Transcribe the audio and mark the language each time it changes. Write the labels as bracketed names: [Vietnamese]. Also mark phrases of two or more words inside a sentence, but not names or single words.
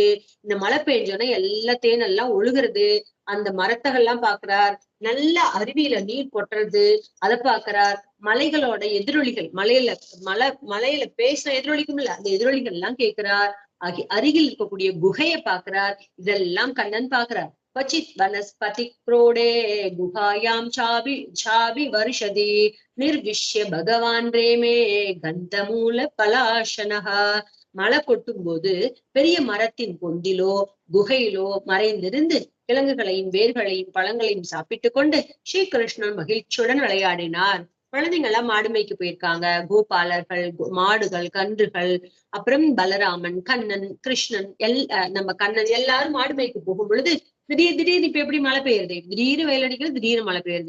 [Tamil] இந்த மழை பெஞ்சோன்னா எல்லா தேன் எல்லாம் ஒழுகுறது. அந்த மரத்தகெல்லாம் பாக்குறார். நல்ல அருவியில நீர் கொட்டுறது, அதை பாக்குறார். மலைகளோட எதிரொலிகள், மலையில பேசின எதிரொலிக்கும் இல்ல, அந்த எதிரொலிகள் எல்லாம் கேட்கிறார். அருகில் இருக்கக்கூடிய குகையை பாக்குறார். இதெல்லாம் கண்ணன் பாக்குறார். [Sanskrit] क्वचित् वनस्पति क्रोडे गुहायां चापि वर्षति निर्विश्य भगवान रेमे गंधमूल पलाशनः. [Tamil] மழை கொட்டும் போது பெரிய மரத்தின் பொந்திலோ குகையிலோ மறைந்திருந்து கிழங்குகளையும் வேர்களையும் பழங்களையும் சாப்பிட்டு கொண்டு ஸ்ரீகிருஷ்ணன் மகிழ்ச்சியுடன் விளையாடினார். குழந்தைங்க எல்லாம் மாடு மேய்க்கு போயிருக்காங்க. கோபாலர்கள், மாடுகள், கன்றுகள், அப்புறம் பலராமன், கண்ணன், கிருஷ்ணன், நம்ம கண்ணன் எல்லாரும் மாடு மேய்க்கு போகும் பொழுது திடீர்னு இப்ப எப்படி மழை பெய்யுறது, திடீர்னு வெயில் அடிக்கிறது, திடீர்னு மழை பெய்யுறது.